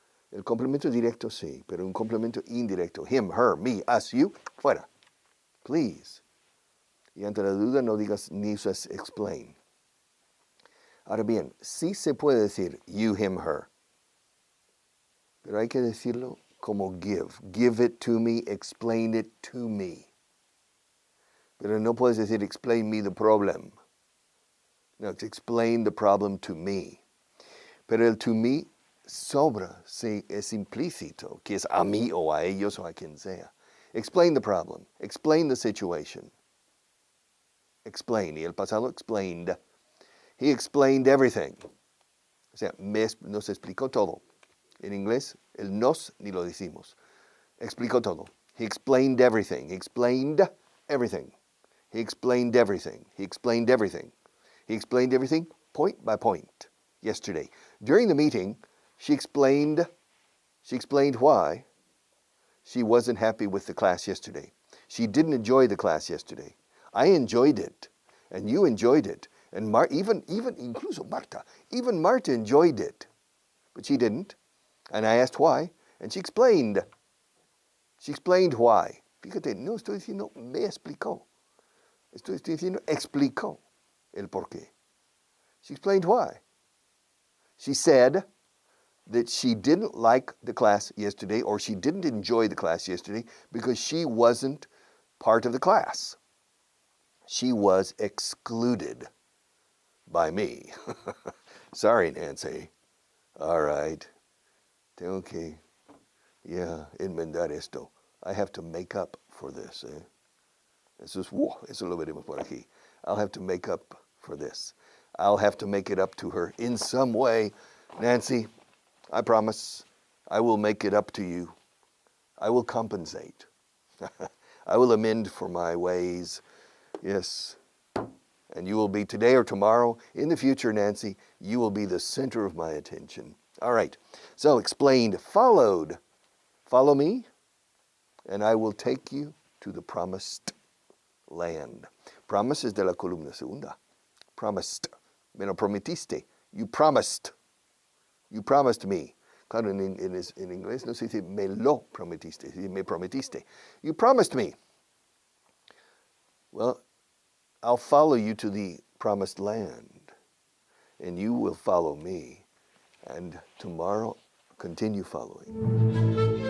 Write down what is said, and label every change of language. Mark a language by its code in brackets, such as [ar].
[es] El complemento directo sí, pero un complemento indirecto. Him, her, me, us, you, fuera. Please. Y ante la duda no digas ni usas explain. Ahora bien, sí se puede decir you, him, her. Pero hay que decirlo como give. [en] Give it to me, explain it to me. [es] Pero no puedes decir [en] explain me the problem. No, it's explain the problem to me. [es] Pero el to me sobra, sí, es implícito, que es a mí o a ellos o a quien sea. [en] Explain the problem. Explain the situation. Explain. [es] Y el pasado explained. [en] He explained everything. [es] O sea, nos explicó todo. En inglés, el nos ni lo decimos. Explicó todo. [en] He explained everything. He explained everything. He explained everything. He explained everything. He explained everything point by point yesterday. During the meeting, she explained why she wasn't happy with the class yesterday. She didn't enjoy the class yesterday. I enjoyed it, and you enjoyed it, and even incluso Marta, even Marta enjoyed it, but she didn't. And I asked why, and she explained. She explained why. [es] Fíjate, no estoy diciendo me explicó. Estoy diciendo explicó el porqué. [en] She explained why. She said that she didn't like the class yesterday, or she didn't enjoy the class yesterday because she wasn't part of the class. She was excluded by me. Sorry, Nancy. All right. [es] Tengo que, enmendar esto. [en] I have to make up for this. [es] Eso lo veremos por aquí. [en] I'll have to make up for this. I'll have to make it up to her in some way. Nancy, I promise I will make it up to you. I will compensate. I will amend for my ways. Yes. And you will be today or tomorrow. In the future, Nancy, you will be the center of my attention. All right. So explained, followed. Follow me, and I will take you to the promised land. Promise is [es] de la columna segunda. [en] Promised. [es] Me lo prometiste. [en] You promised. You promised me. [es] Claro, en inglés no se dice me lo prometiste, se dice me prometiste. [en] You promised me. Well, I'll follow you to the promised land, and you will follow me. And tomorrow, continue following.